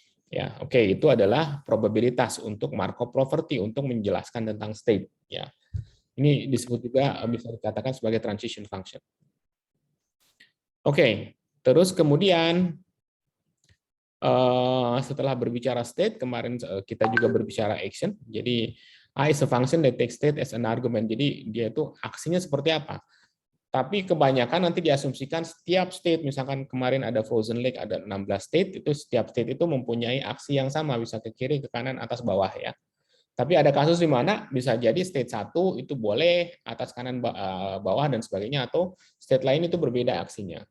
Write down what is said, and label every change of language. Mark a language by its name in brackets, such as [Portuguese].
[Indonesian] Ya, oke, itu adalah probabilitas untuk Markov property untuk menjelaskan tentang state. Ya, ini disebut juga bisa dikatakan sebagai transition function. Oke, terus kemudian setelah berbicara state, kemarin kita juga berbicara action. Jadi [English] A is a function that takes state as an argument. [Indonesian] Jadi dia itu aksinya seperti apa? Tapi kebanyakan nanti diasumsikan setiap state, misalkan kemarin ada frozen lake, ada 16 state, itu setiap state itu mempunyai aksi yang sama, bisa ke kiri, ke kanan, atas, bawah ya. Tapi ada kasus di mana bisa jadi state 1 itu boleh atas, kanan, bawah, dan sebagainya, atau state lain itu berbeda aksinya.